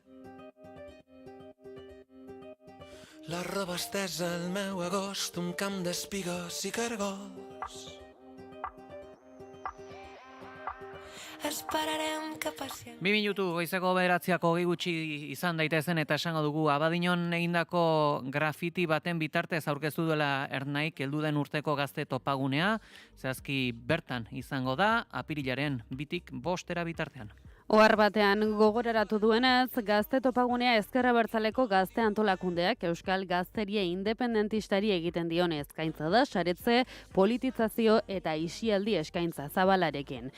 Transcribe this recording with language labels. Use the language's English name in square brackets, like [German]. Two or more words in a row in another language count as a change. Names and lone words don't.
[Catalan] La roba estesa al meu agost, un camp d'espigues i cargols. Esperarem que passi. [Basque] 2 minutu goizeko 9:00 gutxi izan daitezen eta esango dugu Abadiñon egindako grafiti baten bitartez aurkeztu duela Ernaik heldu den urteko gazte topagunea, zehazki bertan izango da apirilaren 2-tik 5 bitartean. Ohar batean gogoraratu duenez, gazte topagunea ezker abertzaleko gazte antolakundeak Euskal Gazteria Independentistari egiten dion eskaintza da, saretze, politizazio eta isialdi eskaintza zabalarekin.